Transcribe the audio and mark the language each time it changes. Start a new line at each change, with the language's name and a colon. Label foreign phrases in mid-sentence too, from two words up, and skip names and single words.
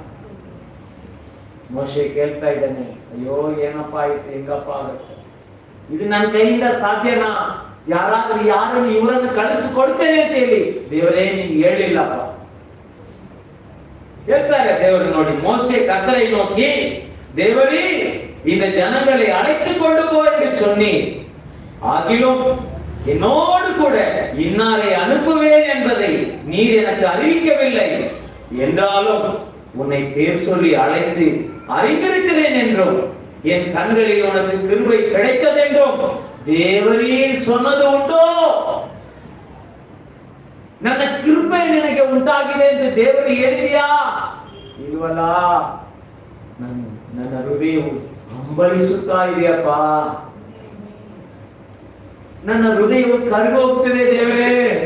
Kannada: ಮೋಶೆ ಕೇಳ್ತಾ ಇದ್ದಾನೆ, ಅಯ್ಯೋ ಏನಪ್ಪಾ ಆಯ್ತು, ಹೆಂಗಪ್ಪ ಆಗುತ್ತೆ ಇದು, ನನ್ನ ಕೈಯಿಂದ ಸಾಧ್ಯನಾ? ಯಾರನ್ನು ಇವರನ್ನು ಕಳಿಸಿಕೊಡ್ತೇನೆ ಅಂತ ಹೇಳಿ ದೇವರೇ ನೀನು ಹೇಳಿಲ್ಲಪ್ಪ. ಹೇಳ್ತಾರೆ ದೇವರು, ನೋಡಿ ಮೋಶೆ
Tamil: கர்த்தரை நோக்கி, தேவரே இந்த ஜனங்களை அழைத்துக் கொண்டு போ என்று சொன்னீர், ஆகிலும் என்னோடு கூட இன்னாரை அனுப்புவேன் என்பதை நீர் எனக்கு அறிவிக்கவில்லை. என்றாலும் உன்னை பேர் சொல்லி அழைத்து அறிந்திருக்கிறேன் என்றும் என் கண்களில் உனக்கு கிருபை கிடைத்தது என்றும் தேவரே சொன்னது ಉಂಟೋ?
Kannada: ನನ್ನ ಕೃಪೆ ನಿನಗೆ ಉಂಟಾಗಿದೆ ಎಂದು ದೇವರು ಹೇಳಿದೆಯಾ? ಇಲ್ವಲ್ಲ. ನನ್ನ ಹೃದಯವು ಹಂಬಲಿಸುತ್ತಾ ಇದೆಯಪ್ಪ. ನನ್ನ ಹೃದಯವು ಕರಗೋಗ್ತಿದೆ ದೇವರೇ.